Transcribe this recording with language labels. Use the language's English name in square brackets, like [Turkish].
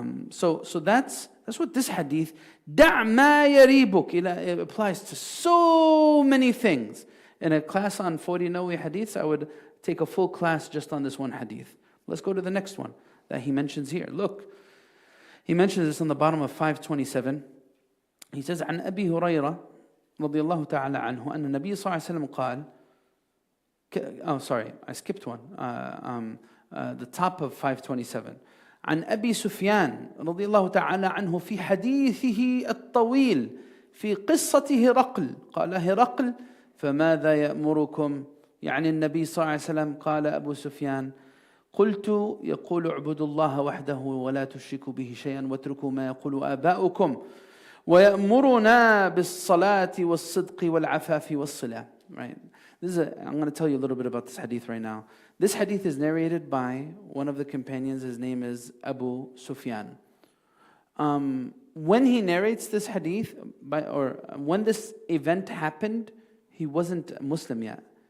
[English] So that's what this hadith, [Arabic] دع ما يريبك, [English] it applies to so many things. In a class on 40 Nawawi hadiths, I would take a full class just on this one hadith. Let's go to the next one that he mentions here. Look, he mentions this on the bottom of 527. He says, [Arabic] عن أبي هريرة رضي الله تعالى عنه أن النبي صلى الله عليه وسلم قال. [English] Oh, sorry, I skipped one. The top of 527. [Arabic] عن أبي سفيان رضي الله تعالى عنه في حديثه الطويل في قصة هرقل قال هرقل فماذا يأمركم يعني النبي صلى الله عليه وسلم قال أبو سفيان قلت يقول اعبدوا الله وحده ولا تشركوا به شيئا واتركوا ما يقول آباؤكم ويأمرنا بالصلاة والصدق والعفاف والصلة. [English] Right. I'm going to tell you a little bit about this hadith right now. This hadith is narrated by one of the companions. His name is Abu Sufyan. When he narrates this hadith, when this event happened, he wasn't Muslim yet.